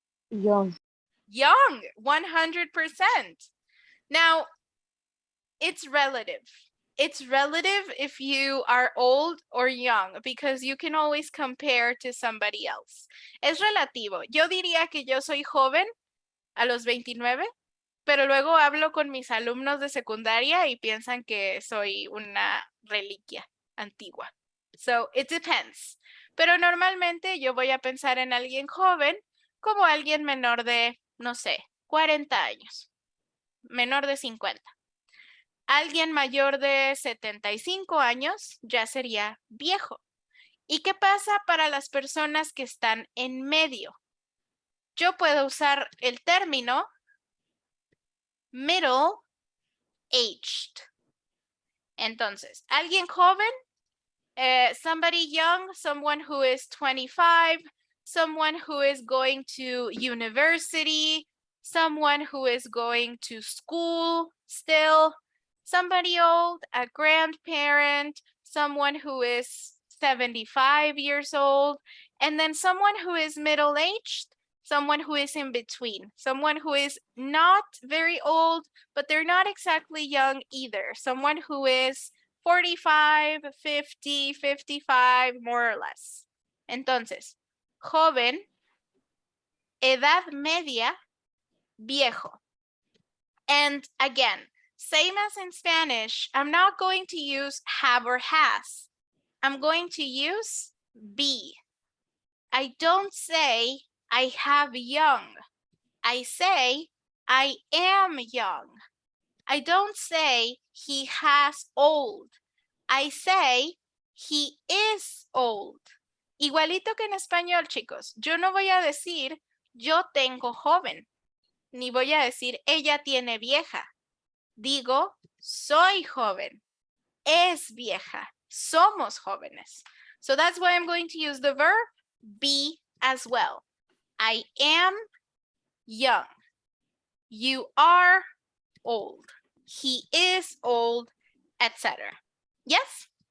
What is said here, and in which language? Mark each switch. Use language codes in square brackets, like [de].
[en] Young. Young, 100%. Now, it's relative. It's relative if you are old or young because you can always compare to somebody else. [es] Es relativo. Yo diría que yo soy joven a los 29, pero luego hablo con mis alumnos de secundaria y piensan que soy una reliquia antigua. [en] So, it depends. [es] Pero normalmente yo voy a pensar en alguien joven como alguien menor de, no sé, 40 años, menor de 50. Alguien mayor de 75 años ya sería viejo. ¿Y qué pasa para las personas que están en medio? Yo puedo usar el término middle aged. Entonces, alguien joven, [en] somebody young, someone who is 25, someone who is going to university, someone who is going to school still, somebody old, a grandparent, someone who is 75 years old, and then someone who is middle-aged, someone who is in between, someone who is not very old, but they're not exactly young either, someone who is 45, 50, 55, more or less. [es] Entonces, joven, edad media, viejo. [en] And again, same as in Spanish, I'm not going to use have or has. I'm going to use be. I don't say I have young. I say I am young. I don't say he has old. I say he is old. [es] Igualito que en español, chicos. Yo no voy a decir yo tengo joven, ni voy a decir ella tiene vieja. Digo, soy joven, es vieja, somos jóvenes. [en] So that's why I'm going to use the verb be as well. I am young. You are old. He is old, etc. Yes?